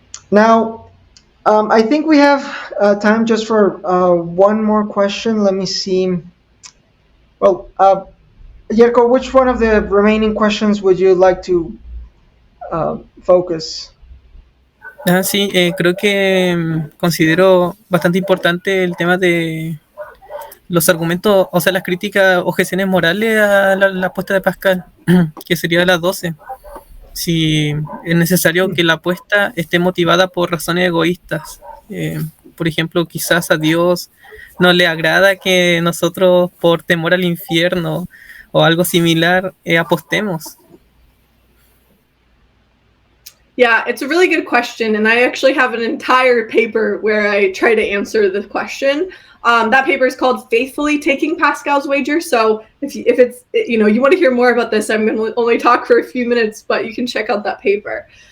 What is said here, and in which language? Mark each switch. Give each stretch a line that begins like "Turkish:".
English: Now, I think we have time just for one more question. Let me see. Well, Yerko, which one of the remaining questions would you like to focus?
Spanish: Sí, creo que considero bastante importante el tema de los argumentos, o sea, las críticas, objeciones morales a la apuesta de Pascal, que sería la 12. Si es necesario que la apuesta esté motivada por razones egoístas. Por ejemplo, quizás a Dios no le agrada que nosotros, por temor al infierno o algo similar, apostemos.
English: Yeah, it's a really good question, and I actually have an entire paper where I try to answer this question. That paper is called "Faithfully Taking Pascal's Wager." So if it's you want to hear more about this, I'm going to only talk for a few minutes, but you can check out that paper.